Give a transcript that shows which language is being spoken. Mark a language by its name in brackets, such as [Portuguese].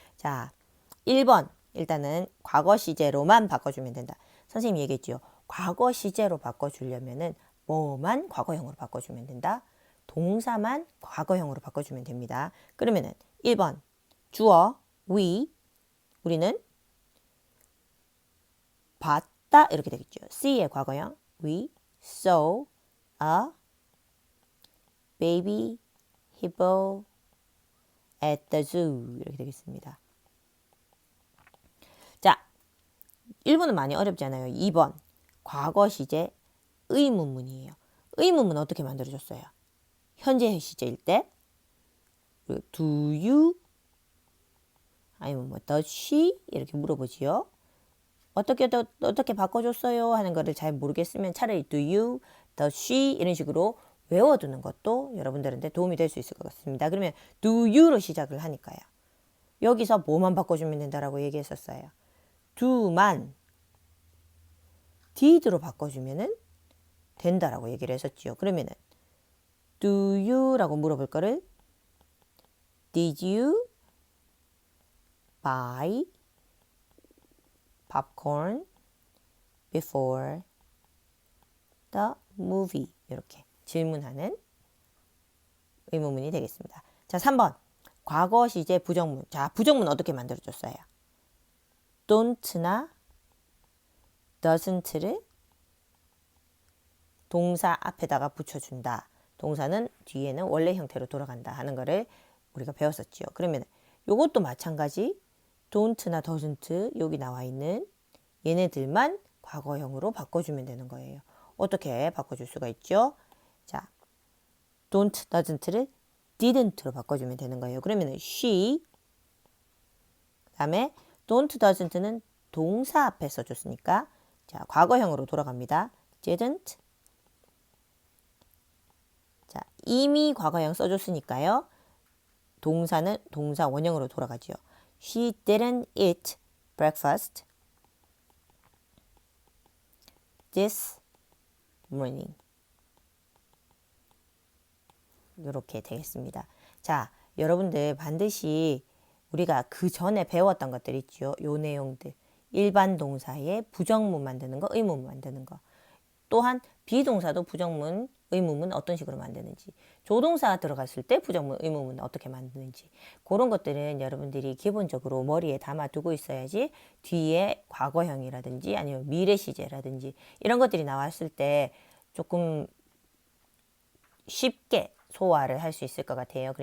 [Korean] 자, 1번 일단은 과거 시제로만 바꿔주면 된다. 선생님이 얘기했죠. 과거 시제로 바꿔주려면은 뭐만 과거형으로 바꿔주면 된다. 동사만 과거형으로 바꿔주면 됩니다. 그러면은 1번 주어 우리는 봤다 이렇게 되겠죠. see의 과거형 [English] we saw a baby hippo at the zoo [Korean] 이렇게 되겠습니다. 자, 1번은 많이 어렵지 않아요. 2번 과거 시제 의문문이에요. 의문문 어떻게 만들어줬어요? 현재 시제일 때 [English] do you [Korean] 아니면 뭐 [English] does she [Korean] 이렇게 물어보지요. 어떻게 바꿔줬어요 하는 거를 잘 모르겠으면 차라리 [English] do you, does she [Korean] 이런 식으로 외워두는 것도 여러분들한테 도움이 될 수 있을 것 같습니다. 그러면 [English] do you [Korean] 로 시작을 하니까요. 여기서 뭐만 바꿔주면 된다라고 얘기했었어요. do만 did로 바꿔주면 된다라고 얘기를 했었지요. 그러면은 [English] do you [Korean] 라고 물어볼 거를 [English] did you buy popcorn before the movie [Korean] 이렇게 질문하는 의문문이 되겠습니다. 자, 3번 과거 시제 부정문. 자, 부정문 어떻게 만들어줬어요? don't나 doesn't를 동사 앞에다가 붙여준다. 동사는 뒤에는 원래 형태로 돌아간다 하는 거를 우리가 배웠었지요. 그러면 이것도 마찬가지 don't나 doesn't 여기 나와 있는 얘네들만 과거형으로 바꿔주면 되는 거예요. 어떻게 바꿔줄 수가 있죠? 자, don't, doesn't를 didn't로 바꿔주면 되는 거예요. 그러면 she 그 다음에 don't, doesn't는 동사 앞에 써줬으니까 자, 과거형으로 돌아갑니다. didn't 자, 이미 과거형 써줬으니까요. 동사는 동사 원형으로 돌아가죠. [English] She didn't eat breakfast this morning. [Korean] 이렇게 되겠습니다. 자, 여러분들 반드시 우리가 그 전에 배웠던 것들 있죠. 요 내용들. 일반 동사의 부정문 만드는 거, 의문문 만드는 거. 또한 비동사도 부정문, 의문문 어떤 식으로 만드는지, 조동사가 들어갔을 때 부정문, 의문문 어떻게 만드는지, 그런 것들은 여러분들이 기본적으로 머리에 담아두고 있어야지 뒤에 과거형이라든지 아니면 미래 시제라든지 이런 것들이 나왔을 때 조금 쉽게 소화를 할 수 있을 것 같아요.